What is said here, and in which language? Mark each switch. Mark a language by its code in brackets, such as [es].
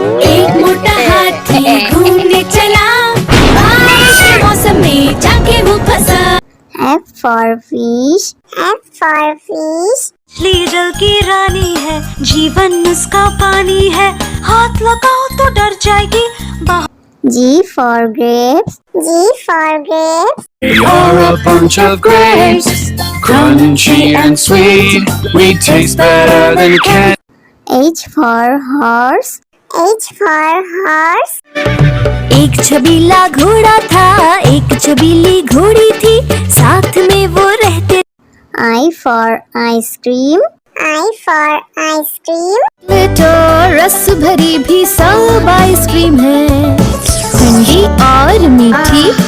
[hi] एक मोटा हाथी घूमने चला बारिश के मौसम में जाके वो फंसा [en] F for fish. F for fish. [hi] मछली जल की रानी है जीवन उसका पानी है हाथ लगाओ तो डर जाएगी [en] G for grapes. G for grapes. We are a bunch of grapes, crunchy and sweet. We taste better than candy. H for horse. H for horse. [hi] एक छबीला घोड़ा था एक छबीली घोड़ी थी साथ में वो रहते [en] I for ice cream. I for ice cream. [hi] तो रस भरी भी सब आइसक्रीम है ठंडी और मीठी